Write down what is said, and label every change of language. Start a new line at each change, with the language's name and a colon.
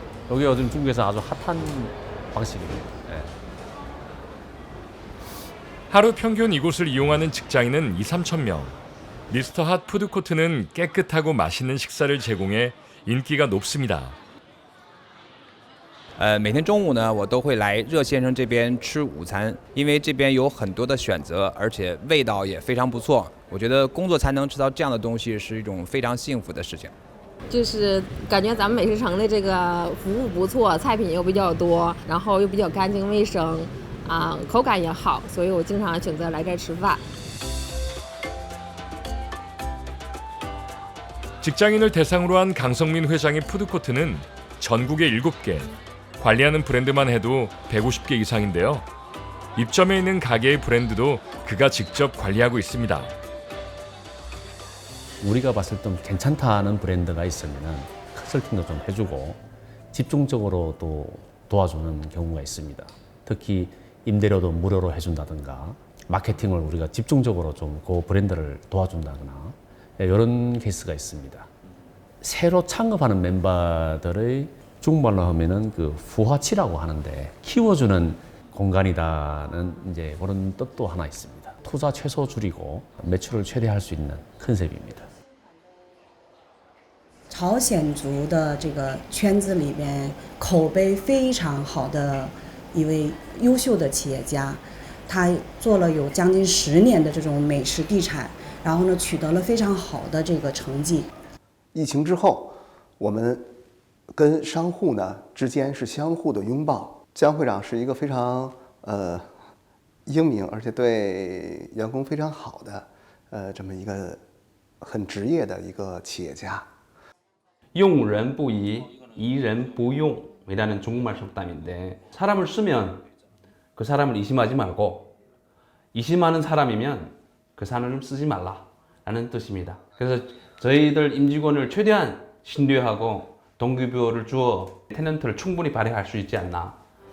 Korean: 여기 요즘 중국에서 아주 핫한 방식입니다. 네. 하루 평균 이곳을 이용하는 직장인은 2~3천 명. 미스터 핫 푸드코트는 깨끗하고 맛있는 식사를 제공해 인기가 높습니다.
Chinese: 每天中午呢，我都会来热先生这边吃午餐，因为这边有很多的选择，而且味道也非常不错。我觉得工作才能吃到这样的东西是一种非常幸福的事情。就是感觉咱们美食城的这个服务不错，菜品又比较多，然后又比较干净卫生，口感也好，所以我经常选择来这儿吃饭。
Korean: 직장인을 대상으로 한 강성민 회장의 푸드코트는 전국에 7개, 관리하는 브랜드만 해도 150개 이상인데요. 입점해 있는 가게의 브랜드도 그가 직접 관리하고 있습니다. 우리가 봤을 때 괜찮다는 브랜드가 있으면 컨설팅도 좀 해주고 집중적으로 또 도와주는 경우가 있습니다. 특히 임대료도 무료로 해준다든가 마케팅을 우리가 집중적으로 좀 그 브랜드를 도와준다거나 이런 케이스가 있습니다. 새로 창업하는 멤버들의 중국말로 하면은 그 부화치라고 하는데 키워주는 공간이다는 이제 그런 뜻도 하나 있습니다. 투자 최소 줄이고 매출을 최대화할 수 있는 컨셉입니다.
Chinese: 朝鲜族的这个圈子里边口碑非常好的一位优秀的企业家，他做了有将近10年的这种美食地产，然后呢取得了非常好的这个成绩。疫情之后，我们跟商户呢之间是相互的拥抱。姜会长是一个非常英明，而且对员工非常好的这么一个很职业的一个企业家。用人不疑，疑人不用
Korean: 이라는 중국말 속담인데 사람을 쓰면 그 사람을 의심하지 말고 의심하는 사람이면 그 사람을 쓰지 말라라는 뜻입니다. 그래서 저희들 임직원을 최대한 신뢰하고 동기부여를 주어 탤런트를 충분히 발휘할 수 있지 않나.